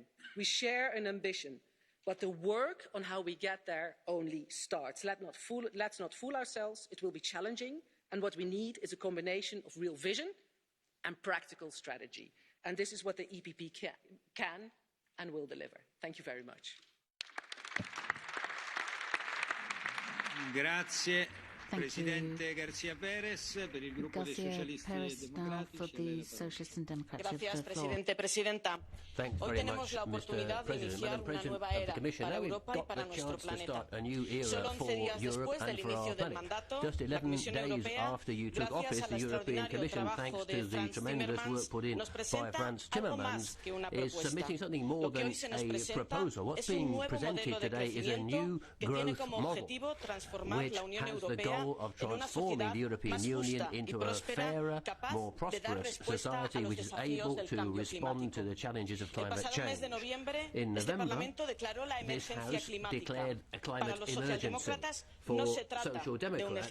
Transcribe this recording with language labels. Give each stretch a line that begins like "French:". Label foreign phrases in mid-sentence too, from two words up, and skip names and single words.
English: We share an ambition, but the work on how we get there only starts. Let's not fool ourselves. It will be challenging, and what we need is a combination of real vision and practical strategy. And this is what the EPP can and will deliver. Thank you very much.
Italian: Grazie. Presidente García Pérez per il gruppo dei socialisti e democratici.
Spanish: Gracias, presidente, presidenta. Hoy tenemos la oportunidad de iniciar una nueva era para Europa y para nuestro planeta. Solo 11 días después del inicio del mandato, la Comisión Europea, gracias al extraordinario trabajo de Frans Timmermans, nos presenta algo más que una propuesta. Lo que hoy se nos presenta es un nuevo modelo de crecimiento que tiene como objetivo transformar la Unión Europea
English: of transforming the European Union into a fairer, more prosperous society which is able to respond to the challenges of climate change. In November, this House declared a climate emergency for Social Democrats.